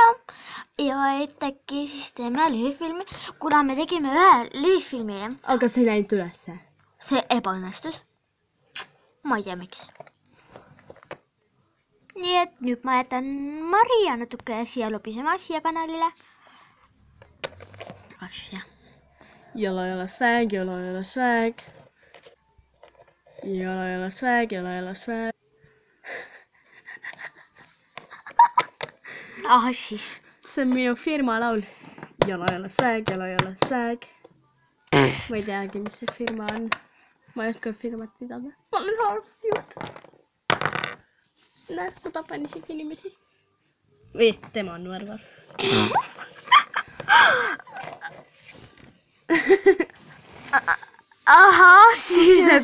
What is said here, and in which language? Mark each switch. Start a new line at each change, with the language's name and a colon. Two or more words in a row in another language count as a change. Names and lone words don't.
Estonian: Ja et äkki siis teeme lühifilmi, kuna me tegime ühe lühifilmi. Aga see ei läinud ülesse. See ebaõnnestus. Ma ei tea miks. Nii et nüüd ma jätan Maria natuke siia lobisema siia kanalile. Jolla swag, jolla swag. Jolla swag, jolla swag. Siis. See on minu firma laul. Jolla swag, jolla swag. Ma ei teagi, mis see firma on. Ma ei oska firmat pidada. Ma olen halb juht. Näed, ma tapan isegi inimesi. Või, tema on värvar. Siis nagu...